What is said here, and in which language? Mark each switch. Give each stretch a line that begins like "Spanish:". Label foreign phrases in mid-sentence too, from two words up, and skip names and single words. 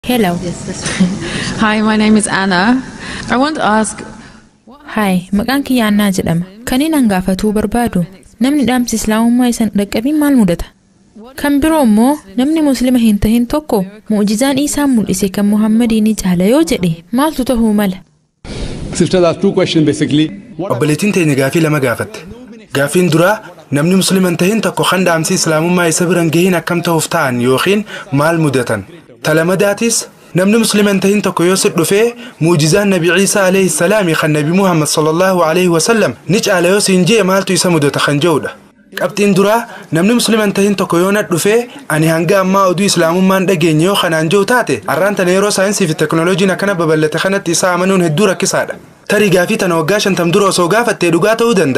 English: Hello. Hi, my name is Anna. I want to ask... Hi,
Oromo: maqaan kiyya Annaa jedhama. Kan inni gaafatuu barbaadu namni dhaamsi Islaamummaa isan dhaqqabiin maal mudata? Kan biroo immoo namni Muslima hin tahin tokko mu'jizaan Isaa mul'ise kan Muhammadiin jaala yoo jedhe maaltu ta'uu mala? Sister, that's two questions basically. Obboleettiin teenya gaafii lama gaafatte. Gaafiin duraa namni Muslima hin tahin tokko kan dhaamsi Islaamummaa isa biran gahiin akkam ta'uuf ta'an yookiin maal mudatan? Talamadaatis namni Muslima hin tahin tokko yoo sit dhufee mu'jizaan Nabi Isa
Arabic: عليه السلام
Oromo: kan Nabi Muhammad
Arabic: صلى الله عليه وسلم
Oromo: ni caala yoo siin jee maaltu isa mudata kan jedhudha. Qabxiin duraa namni Muslima hin tahin tokko yoo dhufee ani hanga ammaa oduu Islaamummaan dhageenye yoo kanaan jiru taate arraan tana yeroo saayinsii fi teknooloojiin akkana babal'ate kanatti isaa amanuun hedduu rakkisaadha. Tarii gaafii tana waggaa 50 dura osoo gaafattee dhugaa ta'uu danda'a.